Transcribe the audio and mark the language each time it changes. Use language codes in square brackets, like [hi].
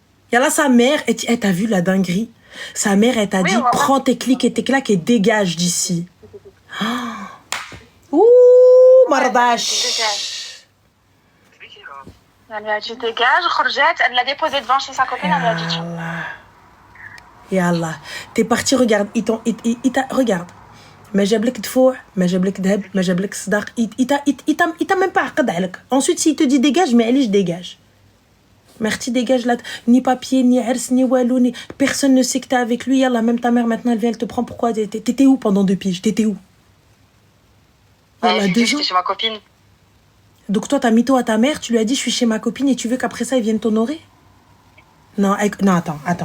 [fr] Y'a là sa mère, et t'as vu la dinguerie? Sa mère, elle t'a dit, prends tes clics et tes claques et dégage d'ici. Ouh, mardash. Elle lui a dit dégage, Khorjet, elle l'a déposé devant chez sa copine, elle lui a dit tiens. Ya Allah. T'es parti, regarde, il t'a, regarde. [ar] ما جابلك دفوع ما جابلك ذهب ما جابلك صداق [fr] il t'a même pas [ar] عقد عليك. [fr] Ensuite s'il te dit dégage mais allez je dégage. Merci dégage là, ni papier ni ars ni walou ni personne ne sait que t'es avec lui. Yallah, même ta mère maintenant elle vient elle te prend. Pourquoi t'étais où pendant 2 piges? T'étais où? J'étais chez ma copine. Donc toi, t'as mytho à ta mère, tu lui as dit je suis chez ma copine et tu veux qu'après ça, ils viennent t'honorer? Non, attends.